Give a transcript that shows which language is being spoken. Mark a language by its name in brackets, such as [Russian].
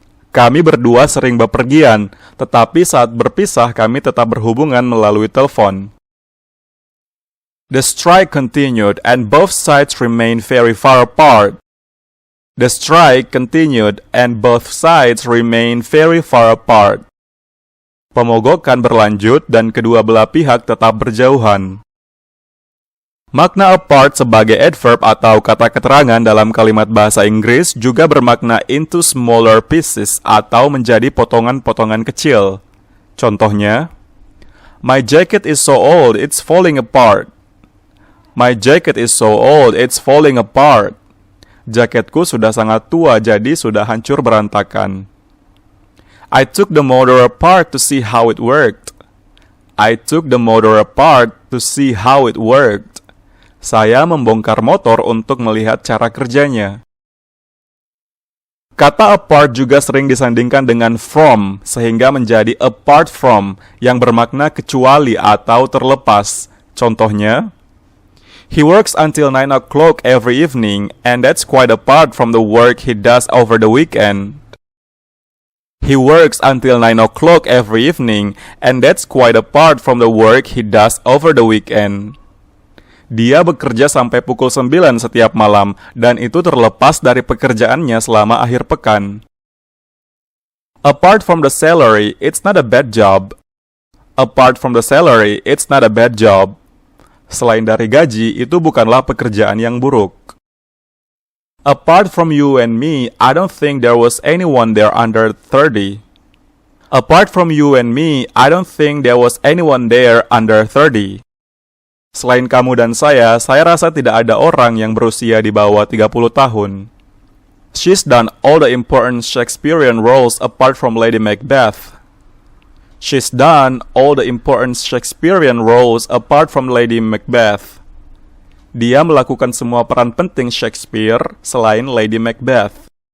[Indonesian] Kami berdua sering bepergian, tetapi saat berpisah kami tetap berhubungan melalui telepon. [English] The strike continued and both sides remained very far apart. The strike continued and both sides remained very far apart. [Indonesian] Pemogokan berlanjut dan kedua belah pihak tetap berjauhan. Makna apart sebagai adverb atau kata keterangan dalam kalimat bahasa Inggris juga bermakna [English] into smaller pieces [Indonesian] atau menjadi potongan-potongan kecil. [English] Contohnya, my jacket is so old it's falling apart. My jacket is so old it's falling apart. [Indonesian] Jaketku sudah sangat tua jadi sudah hancur berantakan. [English] I took the motor apart to see how it worked. I took the motor apart to see how it worked. [Indonesian] Saya membongkar motor untuk melihat cara kerjanya. Kata apart juga sering disandingkan dengan from, sehingga menjadi apart from, yang bermakna kecuali atau terlepas. [English] Contohnya, he works until 9 o'clock every evening, and that's quite apart from the work he does over the weekend. He works until 9 o'clock every evening, and that's quite apart from the work he does over the weekend. [Indonesian] Dia bekerja sampai pukul 9 setiap malam, dan itu terlepas dari pekerjaannya selama akhir pekan. [English] Apart from the salary, it's not a bad job. Apart from the salary, it's not a bad job. [Indonesian] Selain dari gaji, itu bukanlah pekerjaan yang buruk. [English] Apart from you and me, I don't think there was anyone there under 30. Apart from you and me, I don't think there was anyone there under 30. [Indonesian] Selain kamu dan saya rasa tidak ada orang yang berusia di bawah 30 tahun. [English] She's done all the important Shakespearean roles apart from Lady Macbeth. She's done all the important Shakespearean roles apart from Lady Macbeth. [Indonesian] Dia melakukan semua peran penting Shakespeare selain Lady Macbeth.